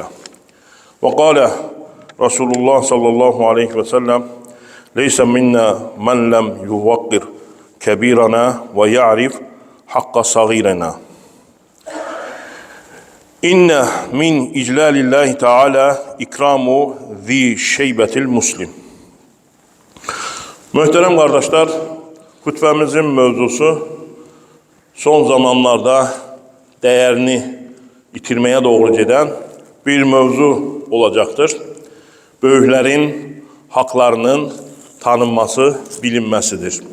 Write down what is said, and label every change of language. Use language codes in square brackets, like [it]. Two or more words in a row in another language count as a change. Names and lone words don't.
[ar] وقال رسول الله صلى الله عليه وسلم ليس منا من لم يوقر كبيرنا ويعرف حق صغيرنا. إن من إجلال الله تعالى إكرام ذي شيبة المسلم. [az] Möhtərəm qardaşlar, xütbəmizin mövzusu son zamanlarda dəyərini itirməyə doğru gedən bir mövzu olacaqdır. Böyüklərin haqlarının tanınması, bilinməsidir.